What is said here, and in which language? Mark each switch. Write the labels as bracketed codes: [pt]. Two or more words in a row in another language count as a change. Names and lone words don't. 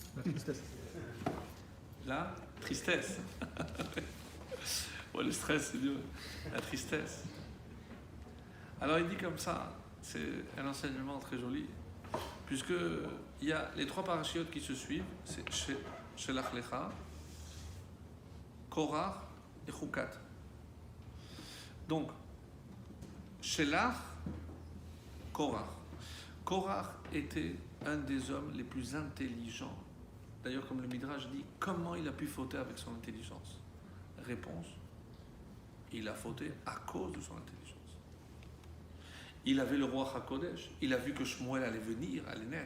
[fr] La tristesse. La tristesse. Ouais, le stress, c'est dur. La tristesse. Alors il dit comme ça, c'est un enseignement très joli, puisque il y a les 3 parachiotes qui se suivent, c'est Shelach Lecha, Korach et Chukat. Donc, Shelach, Korach. Korach était un des hommes les plus intelligents. D'ailleurs, comme le Midrash dit, comment il a pu fauter avec son intelligence? Réponse, il a fauté à cause de son intelligence. Il avait le roi HaKodesh. Il a vu que Shmuel allait venir, allait naître.